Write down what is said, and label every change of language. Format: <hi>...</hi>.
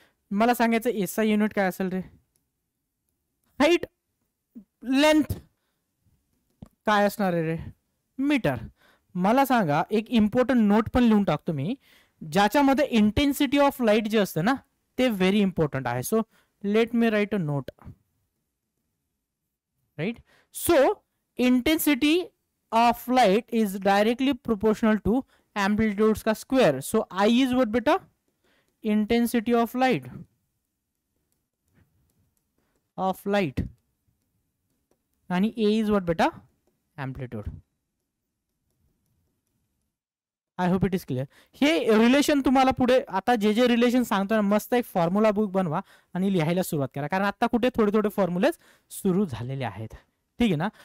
<mr>मला सांगायचं SI unit काय असेल रे, हाईट लेंथ काय असणार आहे रे, मीटर. मला सांगा एक इम्पॉर्टंट नोट पण लिहून टाकतो मी, ज्याच्यामध्ये इंटेन्सिटी ऑफ लाईट जे असते ना ते व्हेरी इम्पॉर्टंट आहे.</mr> <en>So let me write a note, right. So intensity of light is directly proportional to amplitude का square. So I is what बेटा, intensity of light, आणि A is what बेटा, amplitude. I hope it is clear.</en> <mr>हे relation तुम्हाला पुढे आता जे relation सांगतो ना, मस्त एक फॉर्म्युला बुक बनवा आणि लिहायला सुरुवात करा, कारण आता कुठे थोडे थोडे फॉर्म्युलेज सुरू झालेले आहेत, ठीक आहे ना.</mr>